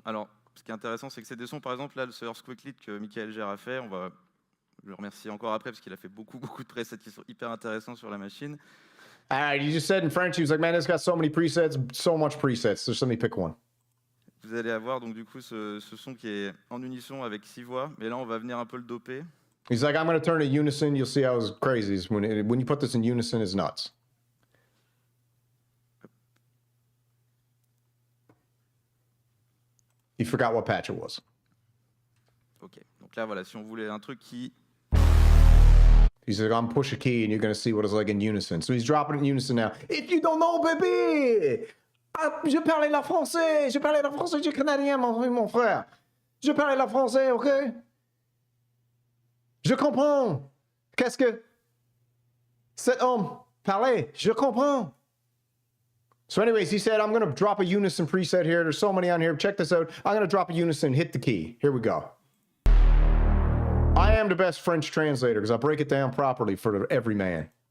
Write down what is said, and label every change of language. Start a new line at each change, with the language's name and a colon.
French: Alors, ce qui est intéressant, c'est que c'est des sons, par exemple, là, ce Earthquake Lead que Michael Gère a fait, on va le remercier encore après, parce qu'il a fait beaucoup de presets qui sont hyper intéressants sur la machine.
English: All right, you just said in French, he was like, man, it's got so many presets, so much presets. Just let me pick one.
French: Vous allez avoir donc du coup ce son qui est en unisson avec 6 voix, mais là, on va venir un peu le doper.
English: He's like, I'm going to turn to unison. You'll see how it's crazy. When you put this in unison, it's nuts. You forgot what patch it was.
French: Ok, donc là, voilà, si on voulait un truc qui...
English: He's like, I'm push a key and you're going to see what it's like in unison. So he's dropping it in unison now. If you don't know, bébé!
French: Je parle la français! Je parle la français, je suis canadien, mon frère. Je parle la français, ok? Je comprends. Qu'est-ce que cet homme parlait? Je comprends.
English: So anyways, he said, I'm going to drop a unison preset here. There's so many on here. Check this out. I'm going to drop a unison, hit the key. Here we go. I am the best French translator because I break it down properly for every man.